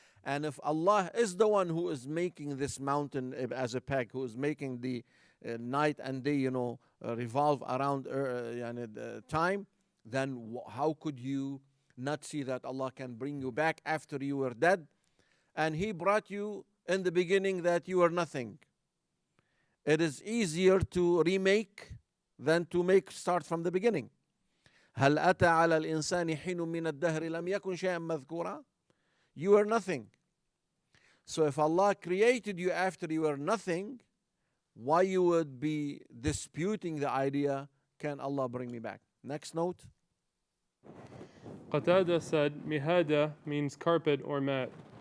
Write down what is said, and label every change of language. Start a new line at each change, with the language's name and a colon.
English: And if Allah is the one who is making this mountain as a peg, who is making the night and day, revolve around time, then how could you not see that Allah can bring you back after you were dead? And He brought you in the beginning that you were nothing. It is easier to remake than to start from the beginning.
Arabic: هل أتى على الإنسان حين من الدهر لم يكن شيئا مذكورا.
English: You were nothing. So if Allah created you after you were nothing, why you would be disputing the idea, can Allah bring me back? Next note. Qatada said, Mihada means carpet or mat.